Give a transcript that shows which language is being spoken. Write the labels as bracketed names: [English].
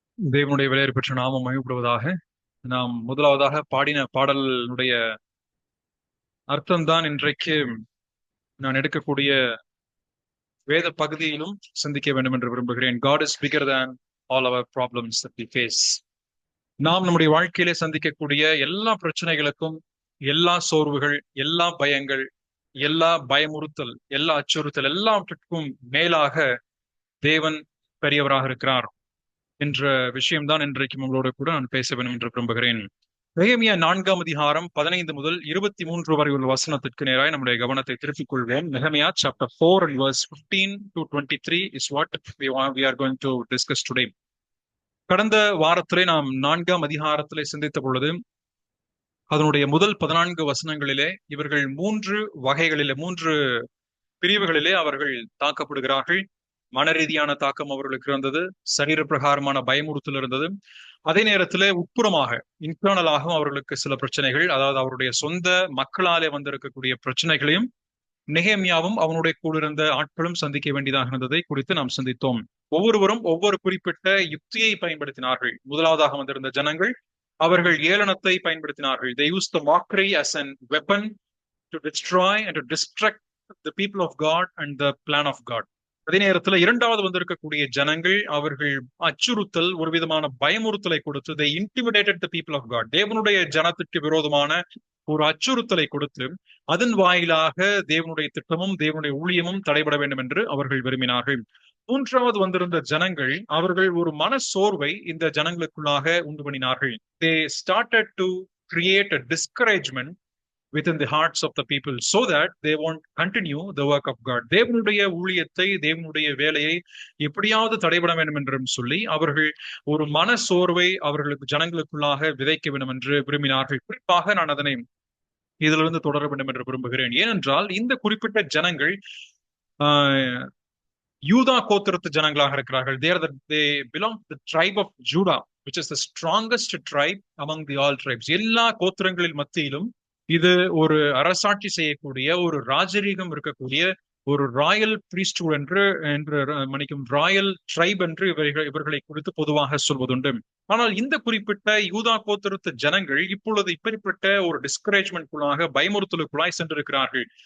[Tamil] தேவனுடைய விலையேற பெற்ற நாமம் மகிமைப்படுவதாக. நாம் முதலாவதாக பாடின பாடலினுடைய அர்த்தம்தான் இன்றைக்கு நான் எடுக்கக்கூடிய வேத பகுதியிலும் சிந்திக்க வேண்டும் என்று விரும்புகிறேன். [English] God is bigger than all our problems that we face. [Tamil] நாம் நம்முடைய வாழ்க்கையிலே சந்திக்கக்கூடிய எல்லா பிரச்சனைகளுக்கும், எல்லா சோர்வுகள், எல்லா பயங்கள், எல்லா பயமுறுத்தல், எல்லா அச்சுறுத்தல், எல்லாவற்றுக்கும் மேலாக தேவன் பெரியவராக இருக்கிறார் என்ற விஷயம்தான் இன்றைக்கு உங்களோட கூட நான் பேச வேண்டும் என்று விரும்புகிறேன். நெகேமியா 4ஆம் அதிகாரம் 15 முதல் 23 வரை உள்ள வசனத்திற்கு நேராய் நம்முடைய கவனத்தை திருப்பிக் கொள்வோம். [English] நெகேமியா chapter 4 and verse 15 to 23 is what we are going to discuss today. [Tamil] கடந்த வாரத்திலே நாம் 4ஆம் அதிகாரத்திலே சிந்தித்த பொழுது அதனுடைய முதல் 14 வசனங்களிலே இவர்கள் 3 பிரிவுகளிலே அவர்கள் தாக்கப்படுகிறார்கள். மன ரீதியான தாக்கம் அவர்களுக்கு இருந்தது, சரீர பிரகாரமான பயமுறுத்தல் இருந்தது. அதே நேரத்திலே உட்புறமாக இன்டர்னலாகவும் அவர்களுக்கு சில பிரச்சனைகள், அதாவது அவருடைய சொந்த மக்களாலே வந்திருக்கக்கூடிய பிரச்சனைகளையும் நெகேமியாவும் அவனுடைய கூட இருந்த ஆட்களும் சந்திக்க வேண்டியதாக இருந்ததை குறித்து நாம் சிந்தித்தோம். ஒவ்வொருவரும் ஒவ்வொரு குறிப்பிட்ட யுக்தியை பயன்படுத்தினார்கள். முதலாவதாக வந்திருந்த ஜனங்கள் அவர்கள் ஏளனத்தை பயன்படுத்தினார்கள். [English] They used the mockery as an weapon to destroy and to distract the people of God and the plan of God. [Tamil] அதே நேரத்துல இரண்டாவது வந்திருக்கக்கூடிய ஜனங்கள் அவர்கள் அச்சுறுத்தல், ஒரு விதமான பயமுறுத்தலை கொடுத்து [English] they intimidated the people of God. [Tamil] தேவனுடைய ஜனத்திற்கு விரோதமான ஒரு அச்சுறுத்தலை கொடுத்து அதன் வாயிலாக தேவனுடைய திட்டமும் தேவனுடைய ஊழியமும் தடைபட வேண்டும் என்று அவர்கள் விரும்பினார்கள். மூன்றாவது வந்திருந்த ஜனங்கள் அவர்கள் ஒரு மன சோர்வை இந்த ஜனங்களுக்குள்ளாக உண்டு பண்ணினார்கள். [English] They started to create a discouragement within the hearts of the people so that they won't continue the work of God. [Tamil] தேவனுடைய ஊழியத்தை, தேவனுடைய வேலையை எப்படியாவது தடைபட வேண்டும் என்றும் சொல்லி அவர்கள் ஒரு மன சோர்வை அவர்களுக்கு ஜனங்களுக்குள்ளாக விதைக்க வேண்டும் என்று விரும்பினார்கள். குறிப்பாக நான் அதனை இதிலிருந்து தொடர வேண்டும் என்று விரும்புகிறேன். ஏனென்றால் இந்த குறிப்பிட்ட ஜனங்கள் யூதா கோத்திரத்து ஜனங்களாக இருக்கிறார்கள். [English] They belong to the tribe of Judah, which is the strongest tribe among the all tribes. [Tamil] எல்லா கோத்திரங்களின் மத்தியிலும் இது ஒரு அரசாட்சி செய்யக்கூடிய, ஒரு ராஜரீகம் இருக்கக்கூடிய, ஒரு ராயல் பிரீஸ்ட்ஹுட் என்று மன்னிக்கும் ராயல் ட்ரைப் என்று இவர்களை குறித்து பொதுவாக சொல்வதுண்டு. ஆனால் இந்த குறிப்பிட்ட யூதா கோத்திரத்து ஜனங்கள் இப்பொழுது இப்படிப்பட்ட ஒரு டிஸ்கரேஜ்மெண்ட்குள்ளாக, பயமுறுத்தலுக்குள்ளாய் சென்றிருக்கிறார்கள்.